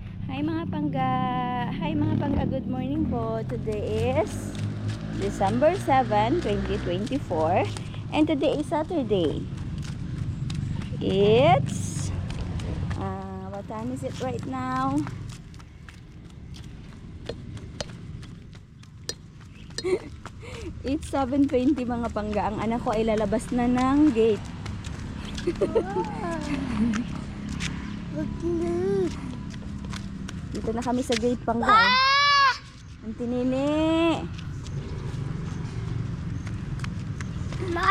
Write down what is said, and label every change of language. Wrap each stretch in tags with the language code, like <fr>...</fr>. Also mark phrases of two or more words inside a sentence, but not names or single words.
<tl>Hi mga pangga,</tl> <en>good morning po. Today is December 7, 2024 and today is Saturday. It's what time is it right now? It's 7:20</en> <tl>mga pangga. Ang anak ko ay lalabas na ng gate. Dito na kami sa gate pangga. Ang tinini. Ma!</tl>